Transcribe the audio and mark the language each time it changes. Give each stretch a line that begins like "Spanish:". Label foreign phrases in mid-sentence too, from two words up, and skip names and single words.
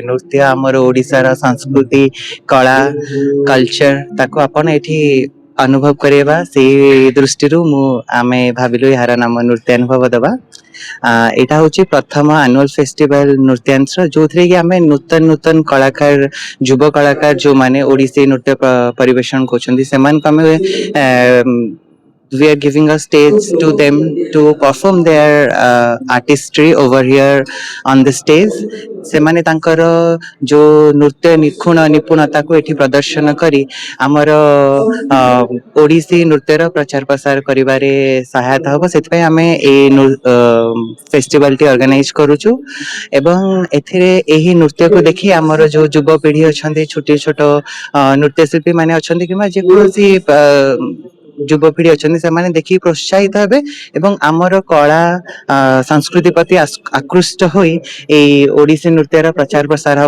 Odia: ନୃତ୍ୟ ଆମର ଓଡିଶାର ସଂସ୍କୃତି, କଳା, କଲଚର, ତାକୁ ଆପଣ ଏଠି ଅନୁଭବ କରିବା। ସେଇ ଦୃଷ୍ଟିରୁ ଆମେ ଭାବିଲୁ ଏହାର ନାମ ନୃତ୍ୟାନୁଭବ ଦେବା। ଏଇଟା ହଉଛି ପ୍ରଥମ
English: annual festival
Odia: ନୃତ୍ୟାଂଶର, ଯୋଉଥିରେ କି ଆମେ ନୂତନ କଳାକାର, ଯୁବ କଳାକାର ଯୋଉମାନେ ଓଡିଶୀ ନୃତ୍ୟ ପରିବେଷଣ କରୁଛନ୍ତି, ସେମାନଙ୍କୁ ଆମେ
English: we are giving a stage to them to perform their artistry over here on the stage.
Odia: ସେମାନେ ତାଙ୍କର ଯୋଉ ନୃତ୍ୟ ନିପୁଣତାକୁ ଏଠି ପ୍ରଦର୍ଶନ କରି ଆମର ଓଡିଶୀ ନୃତ୍ୟର ପ୍ରଚାର ପ୍ରସାର କରିବାରେ ସହାୟତା ହବ। ସେଥିପାଇଁ ଆମେ ଏଇ ଫେଷ୍ଟିଭାଲଟି ଅର୍ଗାନାଇଜ କରୁଛୁ ଏବଂ ଏଥିରେ ଏହି ନୃତ୍ୟକୁ ଦେଖି ଆମର ଯୋଉ ଯୁବପିଢି ଅଛନ୍ତି, ଛୋଟ ଛୋଟ ନୃତ୍ୟଶିଳ୍ପୀ ମାନେ ଅଛନ୍ତି କିମ୍ବା ଯେକୌଣସି ଯୁବପିଢି ଅଛନ୍ତି, ସେମାନେ ଦେଖିକି ପ୍ରୋତ୍ସାହିତ ହେବେ ଏବଂ ଆମର କଳା ସଂସ୍କୃତି ପ୍ରତି ଆକୃଷ୍ଟ ହୋଇ ଏଇ ଓଡିଶୀ ନୃତ୍ୟର ପ୍ରଚାର ପ୍ରସାର ହବ।